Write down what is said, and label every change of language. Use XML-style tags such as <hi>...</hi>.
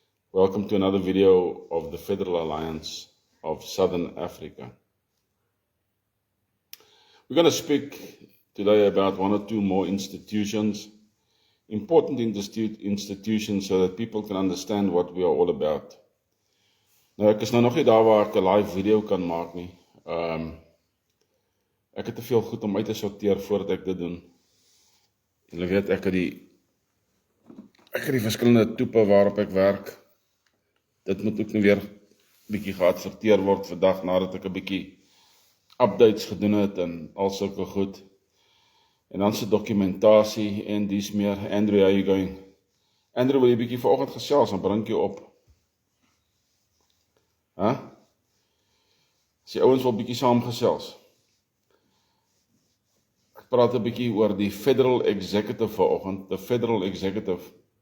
<en>Welcome to another video of the Federal Alliance of Southern Africa. We're going to speak today about one or two more institutions, important institutions, so that people can understand what we are all about.</en> <af>Nou, ek is nou nog nie daar waar ek 'n live video kan maak nie. Ek het te veel goed om uit te sorteer voordat ek dit doen. En jy weet, ek het die verskillende toepe waarop ek werk. Dit moet ook nie weer bietjie geadverteer word vandag nadat ek 'n bietjie updates gedoen het en al sulke goed. En dan se dokumentasie en dis meer.</af> <en>Andrew, how are you going?</en> <af>Andrew, wil jy bietjie vanoggend gesels, dan bring ek jou op. As die ouens wil bietjie saamgesels. Ek praat 'n bietjie oor die Federal Executive vanoggend, the Federal Executive.</af>